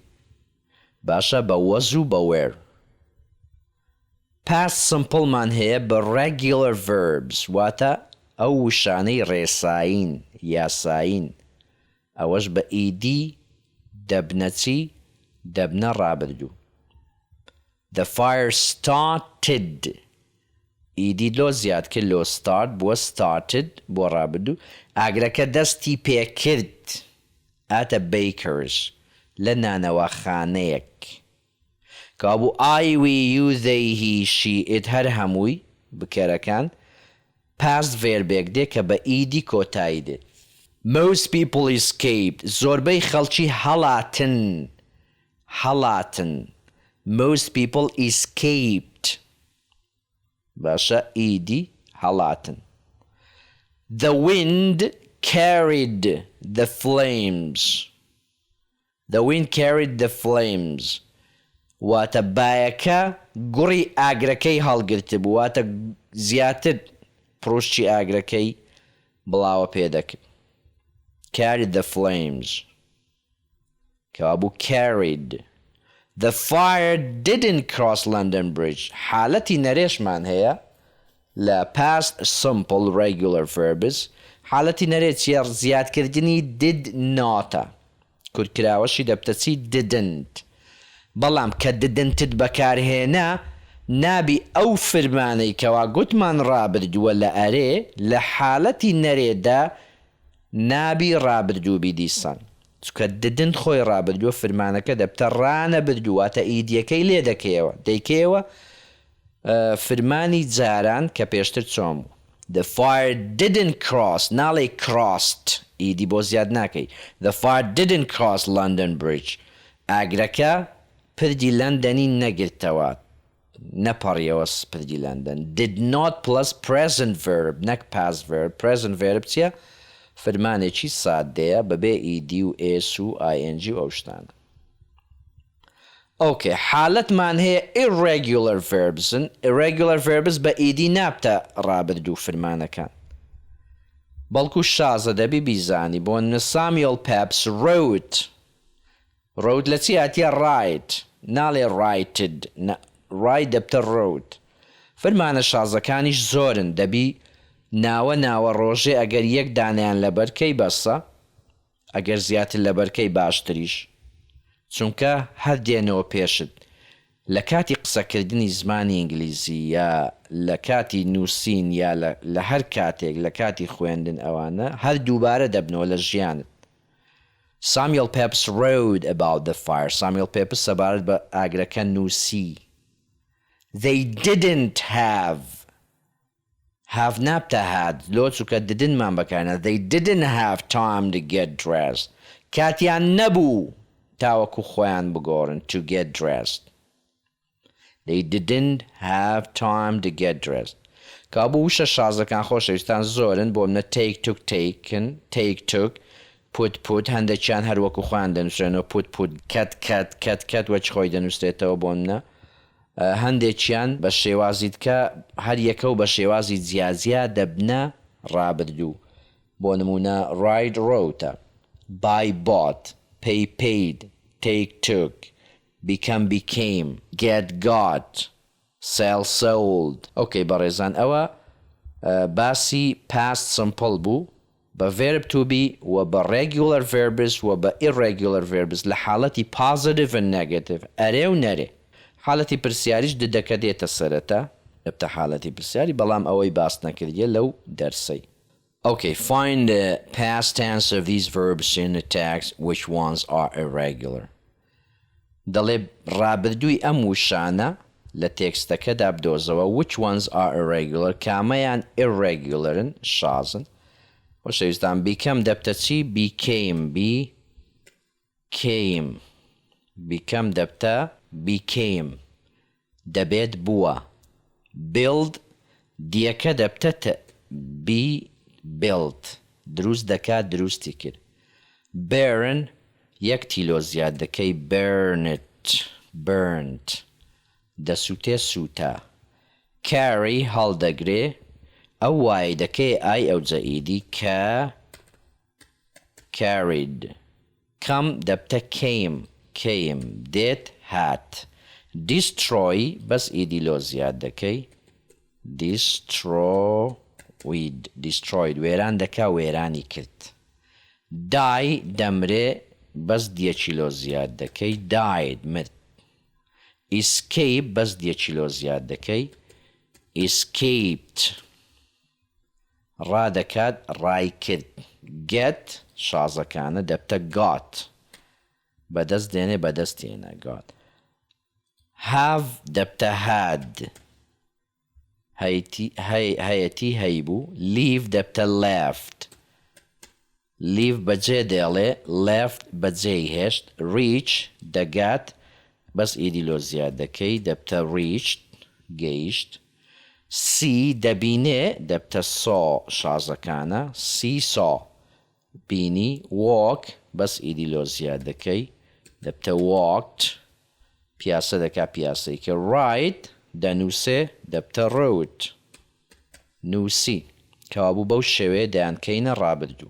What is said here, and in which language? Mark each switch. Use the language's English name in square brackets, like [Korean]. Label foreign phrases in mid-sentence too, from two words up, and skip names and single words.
[Central Kurdish] باشە بە was و بە were. [English] Past simple [Central Kurdish] مان هەیە بە [English] regular verbs [Central Kurdish] واتە ئەو وشانەی ڕێساین یاساین. ئەوەش بە ed دەبنە چی؟ دەبنە ڕابردوو. [English] The fire started [Central Kurdish] ئیدی لۆ زیاد کرد لۆ start بووە started بۆ ڕابردوو ئاگرەکە دەستی پێکرد ئاتە bakers لە نانەوەخانەیەک کابوو [English] I we you they he she it [Central Kurdish] هەر هەمووی بکەرەکان [English] past verbێک [Central Kurdish] دێ کە بە ئیدی کۆتایی دێت [English] most people escaped [Central Kurdish] زۆربەی خەڵکی هەڵاتن [English] most people escaped [Central Kurdish] باشە ئیدی هەڵاتن [English] the wind carried the [Central Kurdish] flames واتە بایەکە گوڕی ئاگرەکەی هەڵگرت بوو واتە زیاتر پڕوشتی ئاگرەکەی بڵاوە پێدەکرد [English] carried the flames [Central Kurdish] کەوابوو [English] carried the fire didn't cross London Bridge [Central Kurdish] حالەتی نەرێشمان هەیە لە past [English] simple regular verbs [Central Kurdish] حالەتی نەرێ چیە زیادکردنی [English] did notە [Central Kurdish] کورتکراوەشی دەبتەچی didn't بەڵام کە didn't بەکارهێنا نابی ئەو فرمانەی کەوا گوتمان ڕابردووە لە ئەرێ لە حالەتی نەرێدا نابی ڕابردوو دیسان چکە didn't خۆی ڕابردووە فرمانەکە دەبتە ڕانەبردوواتە ئیدیەکەی لێ دەکەیەوە فرمانی جاران کە پێشتر چۆم [English] the fire didn't cross [Central Kurdish] ناڵێ crossed ئیدی بۆ زیاد ناکەی [English] the fire didn't cross London Bridge [Central Kurdish] ئاگرەکە پردی لەندەنی نەگرتەوە نەپەڕیەوە پردی لەندەن [English] did not plus present verb [Central Kurdish] نەک [English] past verb present verb [Central Kurdish] چیە فرمانێکی سادەیە بەبێ ئیدی و ئێس و ing و ئەو شتانە ئۆکێ حالەتمان هەیە [English] irregular verbs [Central Kurdish] بە ئیدی نابتە ڕابردوو فرمانەکان بەڵکو شازە دەبی بیزانی بۆ [English] Samuel Pepys wrote [Central Kurdish] لە چی هاتیە write ناڵێ [English] writed write [Central Kurdish] دەبتە wrote فرمانە شازەکانیش زۆرن دەبی ناوە ڕۆژێ ئەگەر یەک دانیان لە بەرکەی بەسە ئەگەر زیاتر لە بەرکەی باشتریش چونکە هەر دێنەوە پێشت لە کاتی قسەکردنی زمانی ئینگلیزی یا لە کاتی نووسین یا لە هەر کاتێک لە کاتی خوێندن ئەوانە هەر دووبارە دەبنەوە لە ژیانت [English] Samuel Pepys wrote about the fire [Central Kurdish] Samuel Pepys سەبارەت بە ئاگرەکە نووسی [English] they didn't have [Central Kurdish] نابتە had لۆ چووکە didn't مان بەکارنا [English] they didn't have time to get dressed [Central Kurdish] کاتیان نەبوو تاوەکو خۆیان بگۆڕن [English] to get dressed they didn't have time to get dressed [Central Kurdish] کابوو وشە شازەکان خۆشەویستان زۆرن بۆ منە [English] take took taken take took put [Central Kurdish] هەندێکیان هەروەکو خۆیان دەنووسێنەوە put cat وەچ خۆی دەنووسێتەوە بۆ منە هەندێکیان بە شێوازی کە هەر یەکە و بە شێوازی جیازیا دەبنە ڕابردوو بۆ نمونە [English] ride wrote buy bought pay paid take took became get got sell sold [Central Kurdish] ئۆکەی بەڕێزان ئەوە باسی [English] past simple [Central Kurdish] بوو بە [English] verb to be [Central Kurdish] و بە [English] regular verbs [Central Kurdish] و بە [English] irregular verbs [Central Kurdish] لە حاڵەتی [English] positive and negative [Central Kurdish] ئەرێ و نەرێ حالەتی پرسیاریش ددەکە دێتە سەرەتا دەبتە حالەتی پرسیاری بەڵام ئەوەی باس نەکردیە لەو دەرسەی [English] Okay, find the past tense of these verbs in the text which ones are irregular [Central Kurdish] دەڵێ ڕابردووی ئەم وشانە لە تێکستەکەدا بدۆزەوە [English] which ones are irregular [Central Kurdish] کامەیان irregularن شازن خۆشەویستان become دەبتە چی become دەبتە became دەبێت بووە build دیەکە دەبتە [English] be built [Central Kurdish] دروست دەکات دروستی کرد burn یەک تیلۆ زیاد دەکەی burnt دەسووتێ سووتە carry هەڵدەگرێ ئەو وای دەکەی ئای ئەو جەئیدی کە carried come دەبتە came دێت هات destroy بەس ئیدی لۆ زیاد دەکەی destroyed وێران دەکا وێرانی کرد die دەمرێ بەس دیەکی لۆ زیاد دەکەی died مرد escape بەس دیەکی لۆ زیاد دەکەی escaped ڕادەکات ڕای کرد get شازەکانە دەبتە got بەدەست دێنێ بەدەست تێنە [English] got have [Central Kurdish] دەبتە had هەیەتی هەیبوو leave دەبتە [English] left leave [Central Kurdish] بەجێ دێڵێ left بەجێی هێشت reach دەگات بەس ئیدیلۆ زیاد دەکەی دەبتە reached گەیشت see دەبینێ دەبتە saw شازەکانە [English] see saw [Central Kurdish] بینی walk بەس ئیدیلۆ زیاد دەکەی دەبتە walked پیاسە دەکا پیاسەی کە write دەنووسێ دەبتە wrote نووسی کەوابوو بەو شێوەیە دەیانکەینە ڕابردوو.